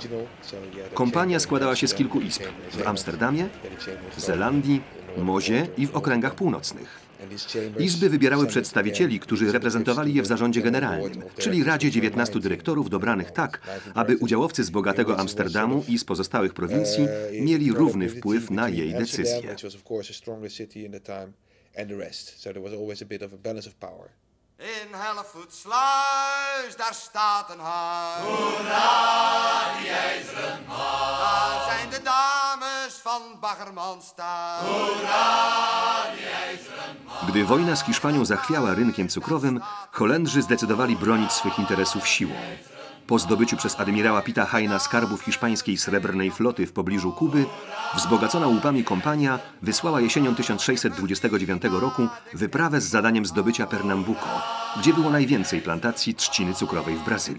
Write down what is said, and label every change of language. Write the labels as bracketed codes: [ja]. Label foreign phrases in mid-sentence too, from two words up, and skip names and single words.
[pl] Kompania składała się z kilku izb w Amsterdamie, Zelandii, Mozie i w okręgach północnych. Izby wybierały przedstawicieli, którzy reprezentowali je w zarządzie generalnym, czyli Radzie 19 dyrektorów dobranych tak, aby udziałowcy z bogatego Amsterdamu i z pozostałych prowincji mieli równy wpływ na jej decyzje. [nl] In Hellevoetsluis, daar staat een huis. Hoera, die ijzeren man. Daar zijn de dames van Baggermanstaal. Hoera, die ijzeren man. [pl] Gdy wojna z Hiszpanią zachwiała rynkiem cukrowym, Holendrzy zdecydowali bronić swych interesów siłą. Po zdobyciu przez admirała Pitta Heina skarbów hiszpańskiej srebrnej floty w pobliżu Kuby, wzbogacona łupami kompania wysłała jesienią 1629 roku wyprawę z zadaniem zdobycia Pernambuco, gdzie było najwięcej plantacji trzciny cukrowej w Brazylii.